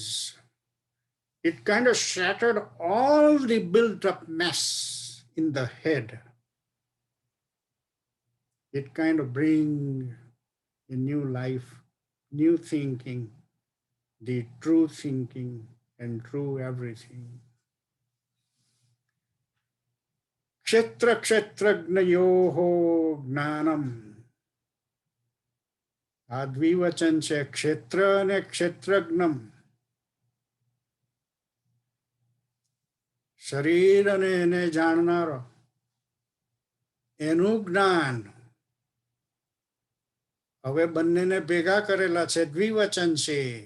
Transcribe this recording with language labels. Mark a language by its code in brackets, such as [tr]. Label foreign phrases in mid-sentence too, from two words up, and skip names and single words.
[en] It kind of shattered all the built-up mess in the head. It kind of bring a new life, new thinking, the true thinking and true everything. [sa] क्षेत्र क्षेत्रज्ञयोः ज्ञानम्. [gu] આ દ્વિવચન છે, ક્ષેત્ર અને ક્ષેત્રજ્ઞમ. શરીર અને એને જાણનારો, એનું જ્ઞાન. હવે બંનેને ભેગા કરેલા છે, દ્વિવચન છે.